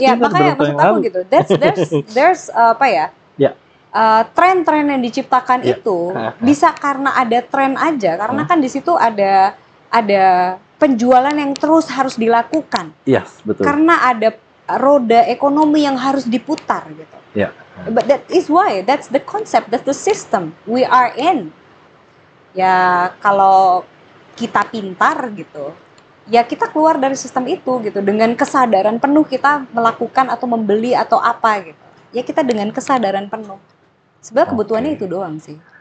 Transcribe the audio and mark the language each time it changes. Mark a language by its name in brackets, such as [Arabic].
[Indonesian] Ya makanya maksud aku gitu. There's apa ya? Tren-tren yang diciptakan itu bisa karena ada tren aja. Karena kan di situ ada penjualan yang terus harus dilakukan. Yes, betul. Karena ada roda ekonomi yang harus diputar gitu. [English] But that is why, that's the concept, that's the system we are in. [Indonesian] Ya kalau kita pintar gitu, ya kita keluar dari sistem itu gitu. Dengan kesadaran penuh kita melakukan atau membeli atau apa gitu. Ya kita dengan kesadaran penuh. Sebenarnya kebutuhannya itu doang sih.